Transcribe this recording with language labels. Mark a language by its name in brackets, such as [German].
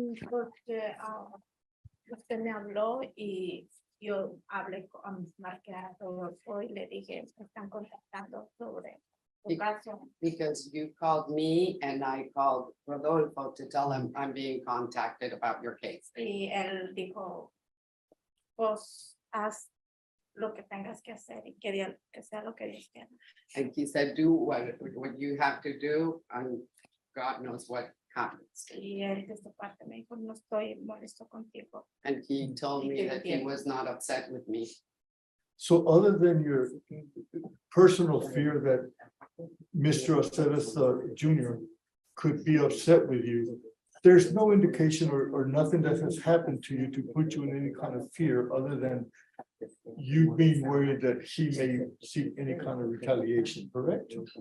[Spanish] Porque usted me habló y yo hablé con marqué a Rodolfo y le dije, me están contactando sobre tu Sí. caso. [English] Because you called me and I called Rodolfo to tell him I'm being contacted about your case. [Spanish] Y él dijo, pues haz lo que tengas que hacer y que sea lo que Dios quiera. [English] And he said, do what you have to do, and God knows what happens. [Spanish] Y él de su parte me dijo, no estoy molesto contigo. [English] And he told me that he was not upset with me. So other than your personal fear that Mr. Aceves Jr. could be upset with you, there's no indication or nothing that has happened to you to put you in any kind of fear other than you being worried that he may seek any kind of retaliation, correct?